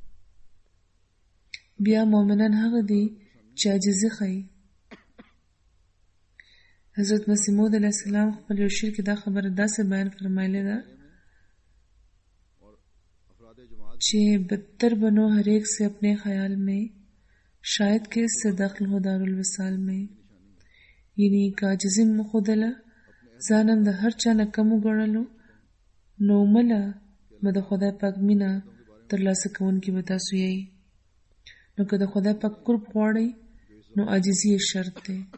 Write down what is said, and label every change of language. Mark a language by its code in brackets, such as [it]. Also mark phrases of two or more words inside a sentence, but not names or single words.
[ps] بیا مؤمنان هغه دي چې عاجزي ښيي. حضرت مسیح موعود [ar] علیه السلام [ps] خپل یو شعر کې دا خبره داسې بیان فرمایلی ده چې [ur] بدتر بنو ہر ایک سے اپنے خیال میں شاید کہ اس سے دخل ہو دارالوصال میں. [ps] یعنی که عاجزي مو ښودله ځانم د هر چا نه کم وګڼلو نو مله به د خدای پاک مینه ترلاسه کوونکي به تاسو یئ. نو که د خدای پاک قرب غواړئ نو عاجزي یې شرط دی.